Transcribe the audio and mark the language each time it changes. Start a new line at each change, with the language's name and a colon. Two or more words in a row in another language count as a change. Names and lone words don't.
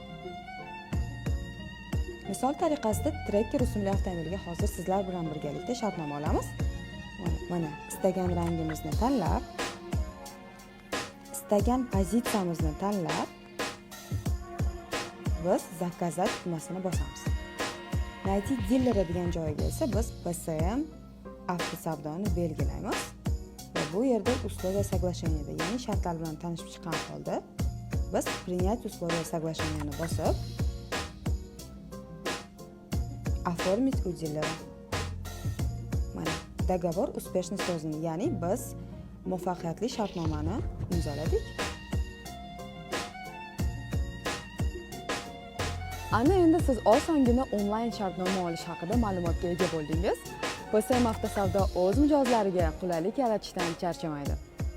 Uzbek: Misol tariqasida Tracker rusumli avtomobilga hozir sizlar bilan birgalikda shartnoma olamiz. Mana istagan rangimizni tanlab, istagan pozitsiyamizni tanlab, biz zakazat tugmasini bosamiz.
Russian: Найти дилера
Uzbek: degan joyiga esa biz BSM avtosavdoni belgilaymiz va bu yerda
Russian: условия соглашениеda,
Uzbek: ya'ni shartlar bilan tanishib chiqqan holda biz
Russian: принять условия соглашениени
Uzbek: bosib
Russian: оформить у дилера. Mana договор успешно создан,
Uzbek: ya'ni biz muvaffaqiyatli shartnomani imzoladik. Ana endi siz osongina onlayn shartnoma olish haqida ma'lumotga ega bo'ldingiz. BSM avtosavdo o'z mijozlariga qulaylik yaratishdan charchamaydi.